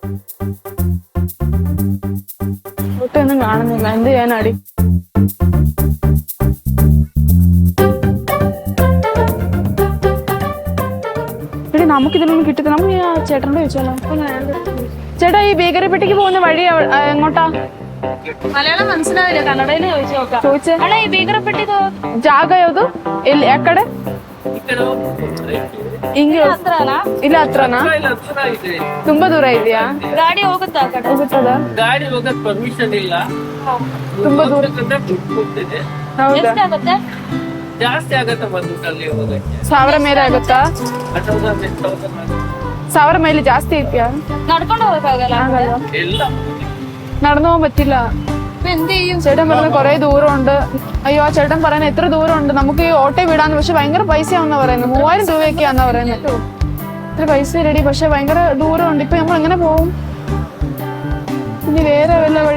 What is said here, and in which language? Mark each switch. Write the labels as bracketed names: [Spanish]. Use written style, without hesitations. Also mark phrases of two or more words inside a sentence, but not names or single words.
[Malayalam] ഒന്നും കാണുന്നില്ല, എന്ത് ചെയ്യാനാടി? നമുക്കിതിലൊന്നും കിട്ടില്ല. നമുക്ക് ആ ചേട്ടനോട് ചോദിച്ചാലോ? ചേട്ടാ, ഈ ഭീകരപ്പെട്ടിക്ക് പോകുന്ന വഴി എങ്ങോട്ടാ? [Kannada] ಮಲಯಾಳಂ ಮನಸ್ಸಿನಾವಿಲ್ಲ, ಕನ್ನಡನೇ [Malayalam] ചോദിച്ചേ. [Kannada] ಈ ಬೀಗರಪಟ್ಟಿ ಜಾಗ ಯಾವ್ದು? ಎಲ್ಲಿ ಯಾಕಡೆ? ಹಿಂಗೆ ಇಲ್ಲ, ಹತ್ರನಾ? ತುಂಬಾ ದೂರ ಇದೆಯಾ? ಗಾಡಿ ಹೋಗುತ್ತಾ? ಹೋಗುತ್ತದ? ಗಾಡಿ ಹೋಗಕ್ ಪರ್ಮಿಷನ್ ಇಲ್ಲ, ತುಂಬಾ ದೂರ. ಹೌದಾ? ಎಷ್ಟಾಗುತ್ತೆ? ಜಾಸ್ತಿ ಆಗತ್ತೆ ಬಂದ್ಬಿಟ್ಟು ಅಲ್ಲಿ ಹೋಗಕ್ಕೆ. 1000 ಮೇಲೆ ಆಗುತ್ತಾ? 1000 മൈൽ ಜಾಸ್ತಿ ಐತಿಯಾ? നಡ್ಕೊಂಡು ಹೋಗಕ್ಕಾಗಲ್ಲ? ಎಲ್ಲ [Malayalam] നടന്നു പോകാൻ പറ്റില്ല. എന്ത് ചെയ്യും? ചേട്ടൻ പറഞ്ഞ കൊറേ ദൂരമുണ്ട്. അയ്യോ, ആ ചേട്ടൻ പറയുന്നത് എത്ര ദൂരമുണ്ട്, നമുക്ക് ഈ ഓട്ടോ വിടാന്ന്. പക്ഷെ ഭയങ്കര പൈസയാണെന്നാ പറയുന്നത്. 3000 രൂപയൊക്കെയാന്നാ പറയുന്നത്. ഇത്ര പൈസ റെഡി, പക്ഷെ ഭയങ്കര ദൂരമുണ്ട്. ഇപ്പൊ നമ്മൾ എങ്ങനെ പോകും? ഇനി വേറെ വല്ല വഴി?